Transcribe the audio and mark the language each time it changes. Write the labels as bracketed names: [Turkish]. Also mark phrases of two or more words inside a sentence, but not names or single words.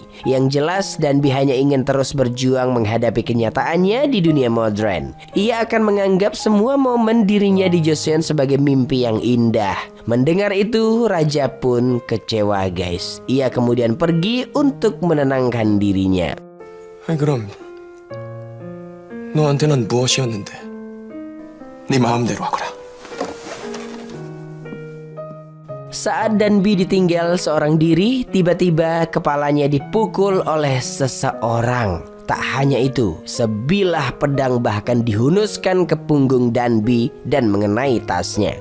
[Indonesian] Yang jelas Danbi hanya ingin terus berjuang menghadapi kenyataannya di dunia modern. Ia akan menganggap semua momen dirinya di Joseon sebagai mimpi yang indah. Mendengar itu, raja pun kecewa guys. Ia kemudian pergi untuk menenangkan dirinya. [Korean] 그럼 너한테는 무엇이었는데? 네 마음대로 하거라. [Indonesian] Saat Danbi ditinggal seorang diri, tiba-tiba kepalanya dipukul oleh seseorang. Tak hanya itu, sebilah pedang bahkan dihunuskan ke punggung Danbi dan mengenai tasnya.